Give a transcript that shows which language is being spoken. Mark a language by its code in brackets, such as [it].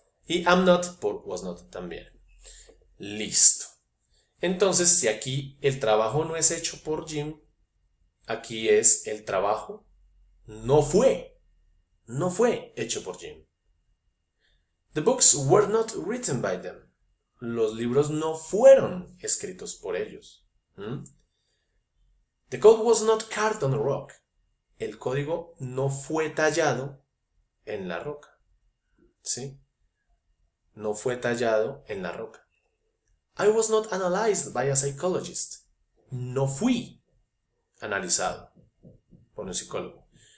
[es] Y am not por was not también. Listo. Entonces, si aquí el trabajo no es hecho por Jim, aquí es el trabajo no fue hecho por Jim. [en] The books were not written by them. [es] Los libros no fueron escritos por ellos. [en] The code was not carved on a rock. [es] El código no fue tallado en la roca. ¿Sí? No fue tallado en la roca. [en] I was not analyzed by a psychologist. [es] No fui analizado por un psicólogo.